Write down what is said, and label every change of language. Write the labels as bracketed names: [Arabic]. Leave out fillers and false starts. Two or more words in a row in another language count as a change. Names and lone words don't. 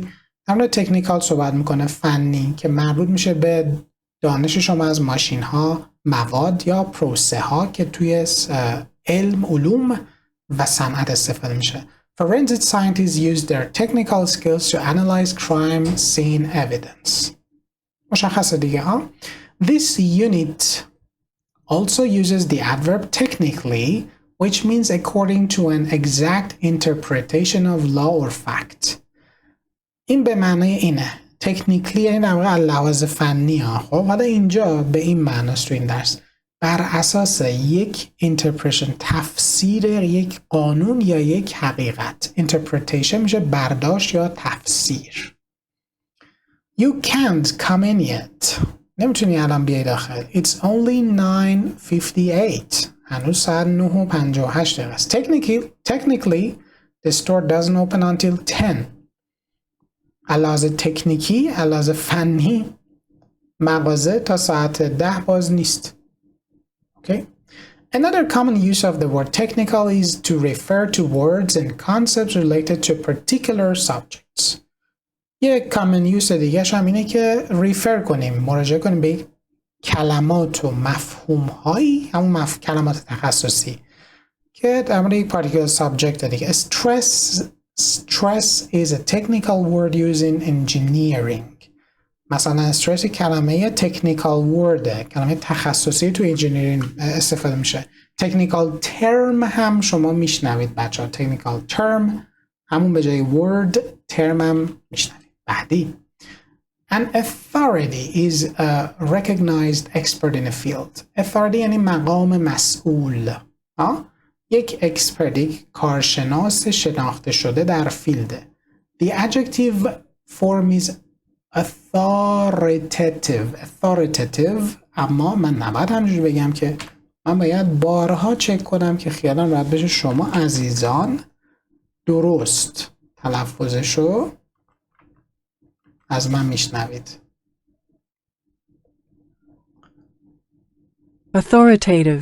[Persian] همون تکنیکال صحبت میکنه، فنی، که مربوط میشه به دانش شما از ماشین ها، مواد یا پروسه ها که توی علم، علوم و صنعت استفاده میشه. [English] Forensic scientists use their technical skills to analyze crime scene evidence. [Persian] مشخصه دیگه ها. [English] This unit also uses the adverb technically, which means according to an exact interpretation of law or fact. [Persian] این به معنی اینه. technically یعنی در واقع لحاظ فنی ها. خب حالا اینجا به این معناست تو این درس. بر اساس یک interpretation، تفسیر یک قانون یا یک حقیقت. interpretation میشه برداشت یا تفسیر. [English] You can't come in yet. [Persian] نمیتونی الان بیای داخل. [English] It's only 9:58. [Persian] هنوز ساعت 9:58 است. [English] Technically, the store doesn't open until 10. [Persian] علاوه تکنیکی، علاوه فنی، مغازه تا ساعت 10 باز نیست. Okay? [English] Another common use of the word technical is to refer to words and concepts related to particular subjects. [Persian] یک [English] common use [Persian] دیگه هم اینه که refer کنیم، مراجعه کنیم به کلمات و مفهوم هایی، همون کلمات تخصصی که در مورد یک [English] particular subject [Persian] دیگه. [English] Stress is a technical word used in engineering. [Persian] مثلا stress کلمه [English] technical word، [Persian] کلمه تخصصی تو engineering استفاده میشه. [English] technical term [Persian] هم شما میشنوید بچه ها. [English] technical term [Persian] همون به جای [English] word term [Persian] هم میشنوید. [English] بعدی An authority is a recognized expert in a field. [Persian] authority یعنی مقام مسئول. یک expert، یک کارشناس شناخته شده در فیلد. [English] The adjective form is authoritative. [Persian] اما من نباید همجوری بگم که من باید بارها چک کنم که خیالم راحت بشه شما عزیزان درست تلفظشو از من میشنوید. [English] Authoritative.